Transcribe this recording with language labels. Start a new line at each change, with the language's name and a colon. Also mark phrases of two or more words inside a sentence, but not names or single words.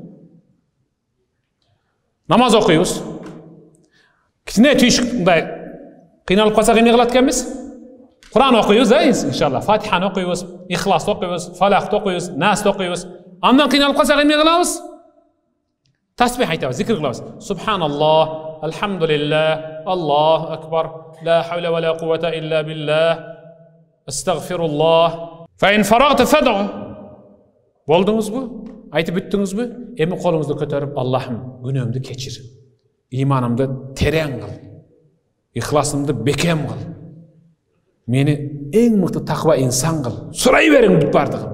Kyrgyz: Намаз окуйбуз. Кичине түйшүкмындай кыйналып калсак эмне кылат экенбиз? Кур'ан окуйбуз, иншалла. Фатиханы окуйбуз, Ихласты окуйбуз, Фалакты окуйбуз, Насты окуйбуз. Андан кыйналып калсак эмне кылабыз? Тасбих айтабыз, зикр кылабыз.
Arabic: سبحان الله، الحمد لله، الله أكبر، لا حول ولا قوة إلا بالله، أستغفر الله. فإن فرغت فادع. Болдуңузбу?
Kyrgyz: Айтып бүттүңүзбү? Эми колуңузду көтөрүп, Аллахым, күнөөмдү кечир. Иманымды терең кыл. Ихласымды бекем кыл. Мени эң мыкты таква инсан кыл. Сурай бериң бүт бардыгын.